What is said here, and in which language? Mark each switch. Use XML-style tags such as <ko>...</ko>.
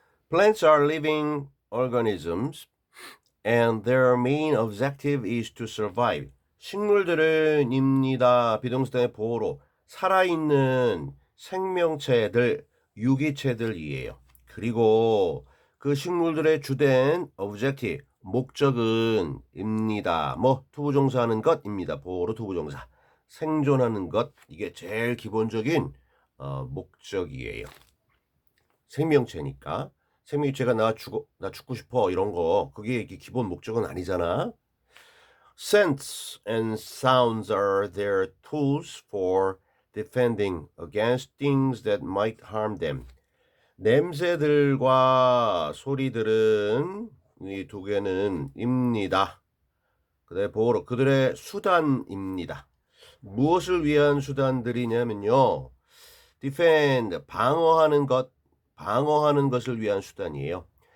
<en>Plants are living organisms and their main objective is to survive.</en> <ko>식물들은 입니다. 비동사의 보호로 살아있는 생명체들, 유기체들이에요. 그리고 그 식물들의 주된 objective, 목적은 입니다. 뭐 투부정사하는 것입니다. 보호로 투부정사. 생존하는 것, 이게 제일 기본적인 목적이에요. 생명체니까. 생명체가 나 죽고 싶어 이런 거 그게 이게 기본 목적은 아니잖아.</ko> <en>Scents and sounds are their tools for defending against things that might harm them.</en> <ko>냄새들과 소리들은 이 두 개는 입니다. 보호로 그들의 수단입니다. 무엇을 위한 수단들이냐면요. defend 방어하는 것을 위한 수단이에요.</ko>